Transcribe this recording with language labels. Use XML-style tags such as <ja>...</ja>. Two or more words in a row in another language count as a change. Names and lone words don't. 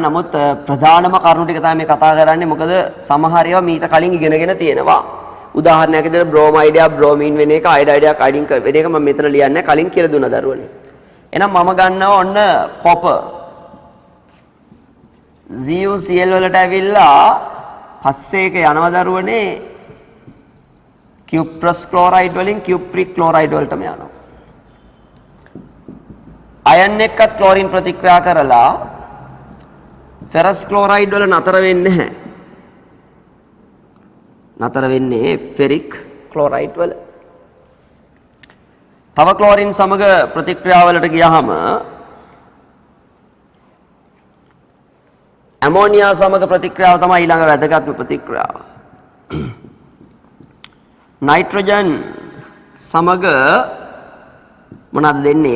<si>නමුත් ප්‍රධානම කරුණු ටික තමයි මේ කතා කරන්නේ. මොකද සමහර ඒවා මීට කලින් ඉගෙනගෙන තියෙනවා. උදාහරණයක් විදිහට බ්‍රෝමයිඩයක් බ්‍රෝමීන් වෙන එක, අයඩයිඩයක් අයිඩින් වෙන එක මම මෙතන ලියන්නේ කලින් කියලා දුන්නා දරුවනේ. එහෙනම් මම ගන්නවා ඔන්න කොපර් ZuCl වලට ඇවිල්ලා පස්සේ එක යනවා දරුවනේ</si> <en>cuprous chloride</en> <si>වලින්</si> <en>cupric chloride</en> <si>වලටම යනවා. අයන් එක්කත් ක්ලෝරින් ප්‍රතික්‍රියා කරලා</si> <en>ferrous chloride</en> <si>වල නතර වෙන්නේ නැහැ. නතර වෙන්නේ</si> <en>ferric chloride</en> <si>වල. තව ක්ලෝරින් සමග ප්‍රතික්‍රියා වලට ගියාම ඇමෝනියා සමග ප්‍රතික්‍රියාව තමයි ඊළඟ වැදගත්ම ප්‍රතික්‍රියාව. නයිට්‍රජන් සමග මොනවද දෙන්නේ?</si>